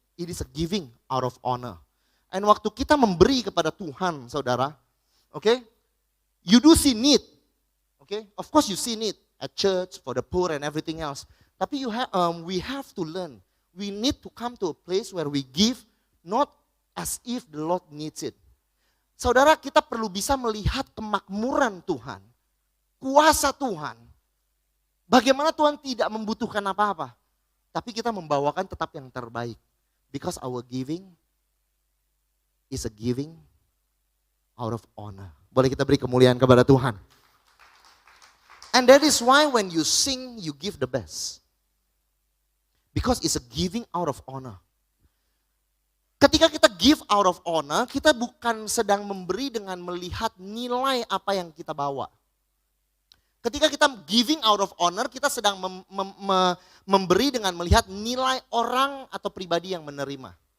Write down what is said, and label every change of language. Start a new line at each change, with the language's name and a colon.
English: It is a giving out of honor. And
Indonesian: waktu kita memberi kepada Tuhan,
English: saudara, okay? You do see need. Okay, of course you see need at church for the poor and everything else. Tapi we have to learn. We need to come to a place where we give not as if the Lord needs it.
Indonesian: Saudara, kita perlu bisa melihat kemakmuran Tuhan, kuasa Tuhan. Bagaimana Tuhan tidak membutuhkan apa-apa, tapi kita membawakan tetap yang terbaik.
English: Because our giving is a giving out of honor.
Indonesian: Boleh kita beri kemuliaan kepada Tuhan.
English: And that is why when you sing, you give the best. Because it's a giving out of honor.
Indonesian: Ketika kita
English: give out of honor,
Indonesian: kita bukan sedang memberi dengan melihat nilai apa yang kita bawa. Ketika kita
English: giving out of honor,
Indonesian: kita sedang memberi dengan melihat nilai orang atau pribadi yang menerima.